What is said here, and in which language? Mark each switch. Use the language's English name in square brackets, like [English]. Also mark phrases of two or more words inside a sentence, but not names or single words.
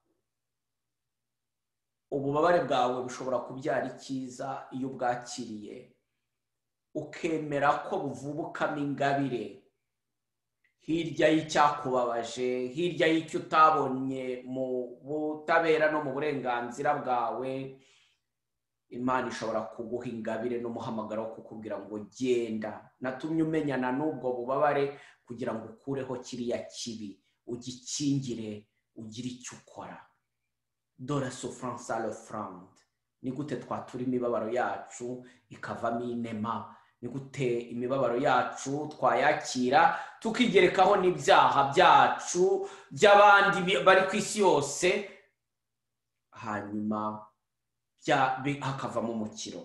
[Kinyarwanda] Ububabare bwawe bushobora kubyara icyiza iyo ubwakiriye ukemera ko buvubukamo ingabire hirya y'icyakubabaje, hirya y'icyo utabonye mu butabera no mu burenganzira bwawe. Imana ishobora kuguha ingabire n'umuhamagaro wo kukubwira ngo genda, natumye umenyana n'ubwo bubabare kugira ngo ukureho kiriya kibi, ugikingire, ugire icyo ukora. [French] De la souffrance à l'offrande. [Kinyarwanda] Ni gute twatura imibabaro yacu ikavamo inema? Ni gute imibabaro yacu twayakira tukigerekaho n'ibyaha byacu by'abandi bari ku isi yose, hanyuma hakavamo umukiro.